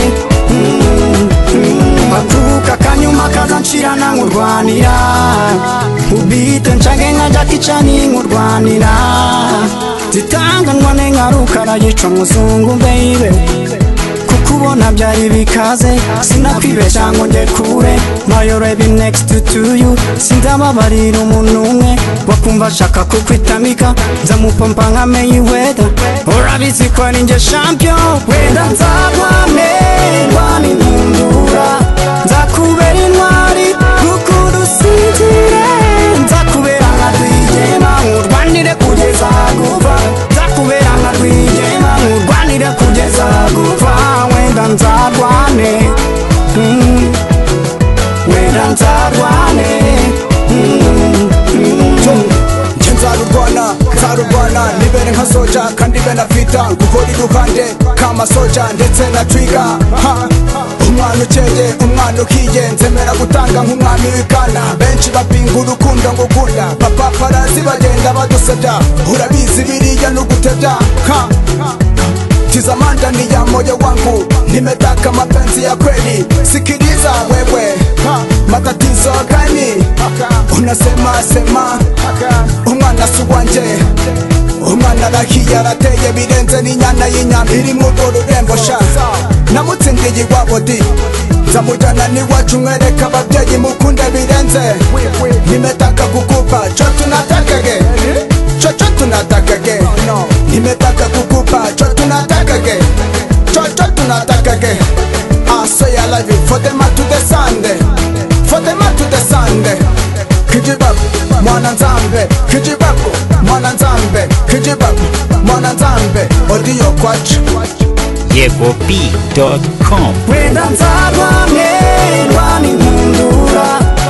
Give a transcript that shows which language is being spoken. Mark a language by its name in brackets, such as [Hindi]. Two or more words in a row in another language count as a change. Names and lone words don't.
[Kinyarwanda] matuka kanyuma kazanshirana nkurwanira ubite nchange nka Jackie Chan nkurwanira zitanganwa n'inkarukara yica muzungu baby kukubona byari bikaze sinakwibeshya ngo nge kure [English] my baby next to you [Kinyarwanda] sindababarira umuntu umwe wakumva ashaka kukwitamika nzamupompa nka Mayweather urabizi ko ari nge champion wenda nzarwane rwani mundura nzakubera intwari rukundo usinzire nzakubera nka rwigema nkurwanire kugeza gupfa nzakubera nka rwigema nkurwanire kugeza gupfa wenda nzarwane wenda nzarwane nzarurwana nibere nka soja kandi benafita gukora iruhande kama soja ndetse na trigger umwana ukeye umwana ukiye nzemera gutanga nk'umwami w'ikana benshi bapinga urukundo ngukunda papaparazi bagenda badusebya urabizi biriya n'ugutebya [Swahili] Tizamanda ni ya moyo wangu nimetaka mapenzi ya kweli sikiliza wewe matatizo gani unasema [Kinyarwanda] sema umwana suwanje umwana rahiya arateye birenze n'inyana y'inyama iri mu rurembo sha namutsindiye iwabo di nzamujyana n'iwacu mwereka ababyeyi mukunde birenze [Swahili] nimetaka kukupa cho tunatakage cho tunatakage nimetaka kukupa cho tunatakage cho tunatakage [English] I say I love you for the man to the Sunday for the man to the Sunday [Lingala] kijibabu mwana nzambe kijibabu mwana nzambe kijibabu mwana nzambe [Kinyarwanda] audio kwacu YegoB.com. wenda nzarwane rwani mundura